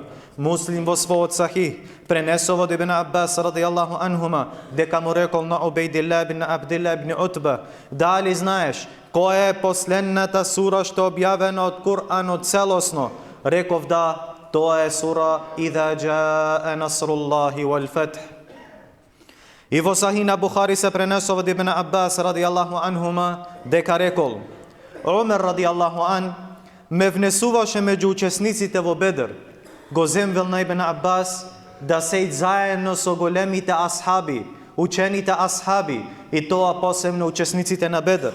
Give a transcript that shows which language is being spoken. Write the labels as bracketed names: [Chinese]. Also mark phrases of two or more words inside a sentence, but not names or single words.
[Macedonian] Муслим во својот Сахих пренесува од Ибн Аббас [Arabic] رضي الله عنهما [Macedonian] дека му рекол на Убейдилlah ибн Абдилlah ибн Утба: дали знаеш која е последната сура што објавена од Кур'анот целосно? Реков: да, тоа е сура [Arabic] إذا جاء نصر الله والفتح. [Macedonian] И во Сахих на Бухари се пренесува од Ибн Аббас [Arabic] رضي الله عنهما [Macedonian] дека рекол: Омер [Arabic] رضي الله عن [Macedonian] ме внесуваше меѓу учесниците во Бедр. Го земвел на Ибн Аббас да сејд заедно со големите асхаби, учените асхаби, и тоа посебно учесниците на Бедр.